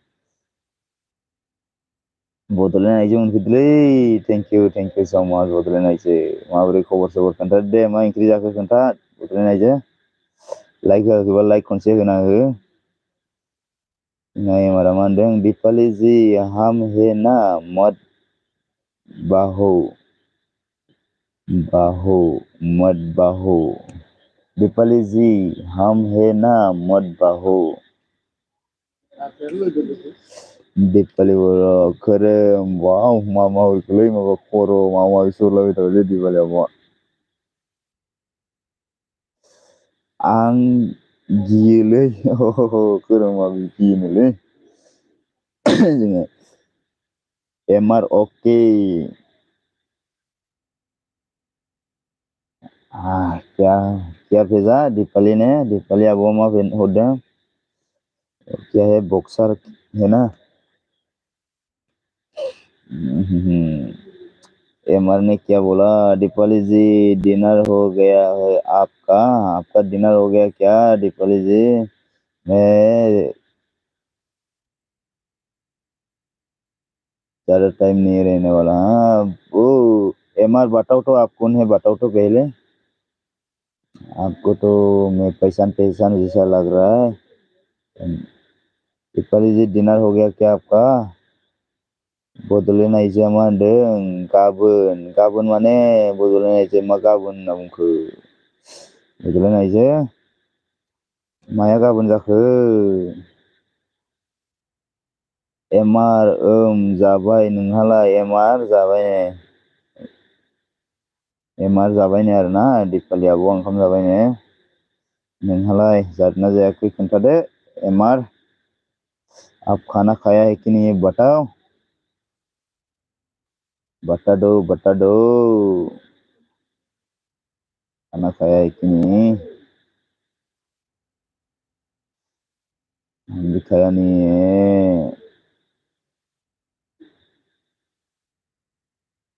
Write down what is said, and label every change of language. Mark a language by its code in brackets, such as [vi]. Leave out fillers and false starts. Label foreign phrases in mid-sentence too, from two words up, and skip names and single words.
[brx] बड'लेण्ड आइजो मोनफैदोंलै [en] thank you so much [brx] बड'लेण्ड आइजो माबोरै खबर सबर खोन्थादो दे मा ओंख्रि जाखो खोन्था बड'लेण्ड आइजो लाइक होआखैबा लाइक खनसे होना हो एमारा मा होनदों [hi] दीपाली जी हम है ना मत बाहो मत बाहो दीपाली जी हम है ना मत बाहो [brx] दीपाली बर' खोरोम वाव माबा हरखोलै माबा खर' माबा माबि हरलाबाय थाबायलै दिपालियाबो आं गियोलै खोरोमा गियोनोलै जोङो एमआर अके [hi] क्या भेजा दीपाली ने दीपाली अब [brx] मा हरदों [hi] क्या है बॉक्सर है ना एमआर ने क्या बोला दीपाली जी डिनर हो गया है आपका डिनर हो गया क्या दीपाली जी मैं ज़्यादा टाइम नहीं रहने वाला वो एमआर बताओ तो आप कौन है बताओ तो पहले आपको तो मैं पहचान जैसा लग रहा है दीपाली जी डिनर हो गया क्या आपका [brx] बड'लेण्ड आइजोआ मा होनदों गाबोन माने बड'लेण्ड आइजो मा गाबोन होनना बुंखो बड'लेण्ड आइजो माया गाबोन जाखो एमआर जाबाय नोंहालाय एमआर जाबाय एमआर जाबाय ने आरोना दीपाली आब' ओंखाम जाबाय ने नोंहालाय जादोंना जायाखै खोन्थादो एमआर [hi] आप खाना खाया है कि नहीं बताओ बता दो खाना खाया है कि नहीं हम भी खाया नहीं है